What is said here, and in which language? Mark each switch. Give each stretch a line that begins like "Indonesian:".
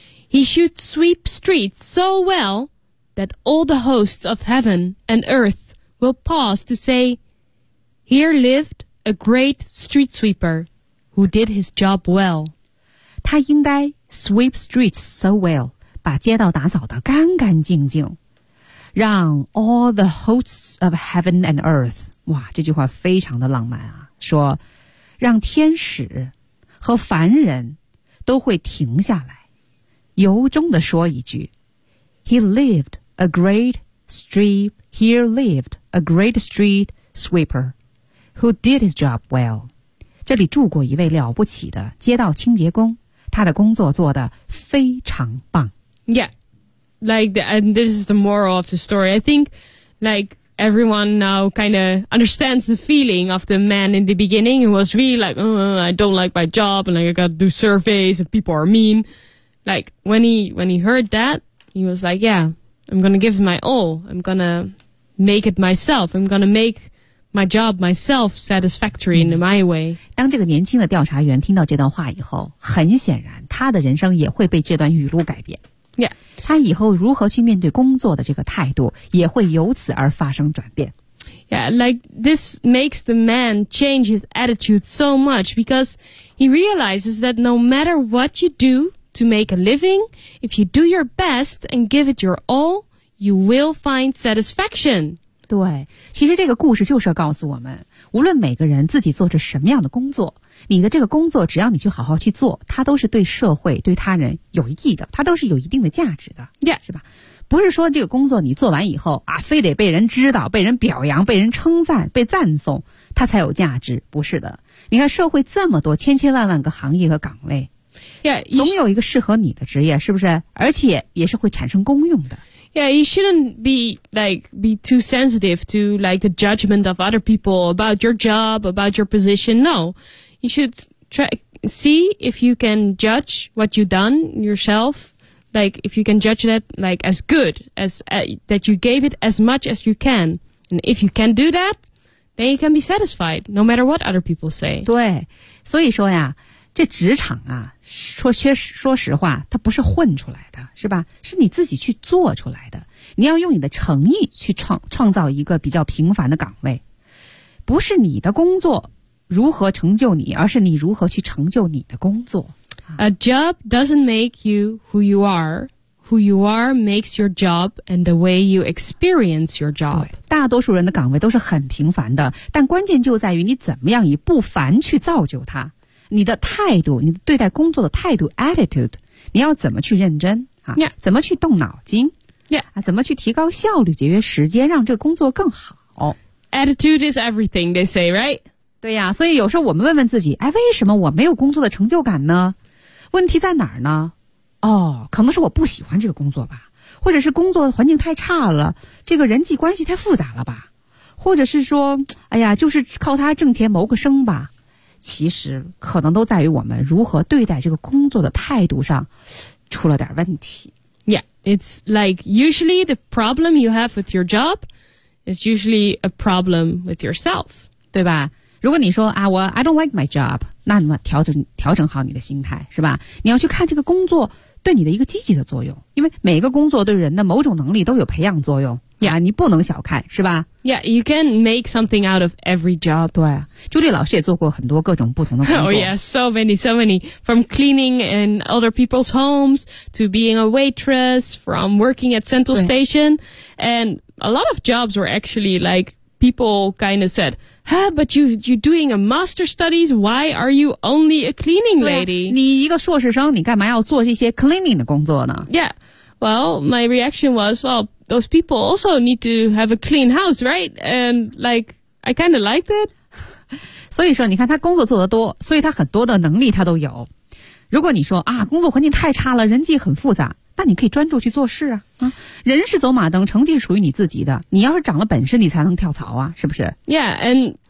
English: He should sweep streets so well that all the hosts of heaven and earth will pause to say here lived a great street sweeper who did his job well.
Chinese: 他应该
English: sweep streets so well,
Chinese: 把街道打扫得干干净净。让
English: all the hosts of heaven and earth,
Chinese: 哇，这句话非常的浪漫啊，说让天使和凡人都会停下来，由衷的说一句
English: He lived a great street, here lived a great street sweeper who did his job well.
Chinese: 这里住过一位了不起的街道清洁工，他的工作做得非常棒。
English: Yeah. Like, and this is the moral of the story. I think, like, everyone now kind of understands the feeling of the man in the beginning who was really like, oh, I don't like my job, and like, I gotta do surveys, and people are mean. Like, when he heard that, he was like, yeah, I'm gonna give my all. I'm gonna make it myself. I'm gonna make my job myself satisfactory in my way.
Chinese: 当这个年轻的调查员听到这段话以后，很显然，他的人生也会被这段语录改变。
English: Yeah.
Chinese: 他以后如何去面对工作的这个态度也会由此而发生转变。
English: Yeah, like this makes the man change his attitude so much because he realizes that no matter what you do to make a living, if you do your best and give it your all, you will find satisfaction.
Chinese: 对，其实这个故事就是要告诉我们，无论每个人自己做着什么样的工作，你的这个工作只要你去好好去做，它都是对社会对他人有益的，它都是有一定的价值的。
English: Yeah.
Chinese: 是吧，不是说这个工作你做完以后啊，非得被人知道被人表扬被人称赞被赞颂它才有价值，不是的。你看社会这么多千千万万个行业和岗位，
English: yeah,
Chinese: 总有一个适合你的职业，是不是？而且也是会产生功用的。
English: Yeah, you shouldn't be too sensitive to like the judgment of other people about your job, about your position. No, you should see if you can judge what you've done yourself, like if you can judge that like as good as that you gave it as much as you can. And if you can do that, then you can be satisfied, no matter what other people say.
Chinese: 对，所以说呀，这职场啊，说实话，它不是混出来的，是吧？是你自己去做出来的。你要用你的诚意去创造一个比较平凡的岗位，不是你的工作如何成就你，而是你如何去成就你的工作。
English: A job doesn't make you who you are. Who you are makes your job and the way you experience your job.
Chinese: 对，大多数人的岗位都是很平凡的，但关键就在于你怎么样以不凡去造就它。你的态度，你对待工作的态度 ，attitude， 你要怎么去认真啊？
English: Yeah.
Chinese: 怎么去动脑筋？
English: Yeah.
Chinese: 啊，怎么去提高效率，节约时间，让这个工作更好
English: ？Attitude is everything, they say, right?
Chinese: 对呀，所以有时候我们问问自己，哎，为什么我没有工作的成就感呢？问题在哪儿呢？哦，可能是我不喜欢这个工作吧，或者是工作环境太差了，这个人际关系太复杂了吧，或者是说，哎呀，就是靠他挣钱谋个生吧。其实可能都在于我们如何对待这个工作的态度上出了点问题。
English: Yeah, it's like usually the problem you have with your job is usually a problem with yourself.
Chinese: 对吧？如果你说啊，我
English: I don't like my job，
Chinese: 那你调整好你的心态，是吧？你要去看这个工作对你的一个积极的作用，因为每个工作对人的某种能力都有培养作用。
English: Yeah,
Chinese: 你不能小看，是吧？
English: Yeah, you can make something out of every job.
Chinese: 对，朱莉老师也做过很多各种不同的工作。
English: Oh yeah, so many. From cleaning in other people's homes to being a waitress, from working at Central Station, and a lot of jobs were actually like people kind of said,Huh, but you're doing a master studies, why are you only a cleaning lady?
Chinese: 你一个硕士生，你干嘛要做这些 cleaning 的工作呢？
English: Yeah, well, my reaction was, well, those people also need to have a clean house, right? And like, I kind of liked it.
Chinese: 所以说你看他工作做得多，所以他很多的能力他都有。如果你说啊，工作环境太差了，人际很复杂，那你可以专注去做事啊。人是走马灯，成绩是属于你自己的，你要是长了本事你才能跳槽啊，是不是？
English: Yeah, and